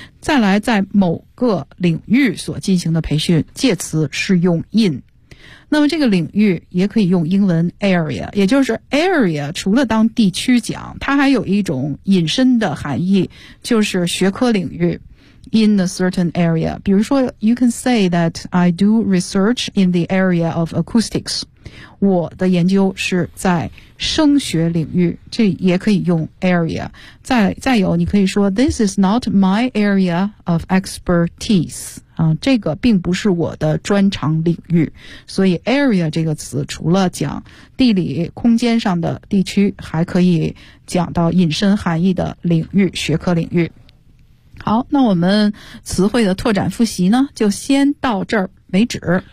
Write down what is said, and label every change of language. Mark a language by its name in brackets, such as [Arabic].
[Chinese] 再来，在某个领域所进行的培训，介词是用 in。那么这个领域也可以用英文 area， 也就是 area 除了当地区讲，它还有一种引申的含义，就是学科领域。 [English] in a certain area. 比如说 you can say that I do research in the area of acoustics. [Chinese] 我的研究是在声学领域，这也可以用 area. [English] 再有你可以说 this is not my area of expertise. [Chinese] 这个并不是我的专长领域，所以 area 这个词除了讲地理空间上的地区，还可以讲到隐身含义的领域，学科领域。好，那我们词汇的拓展复习呢，就先到这儿为止。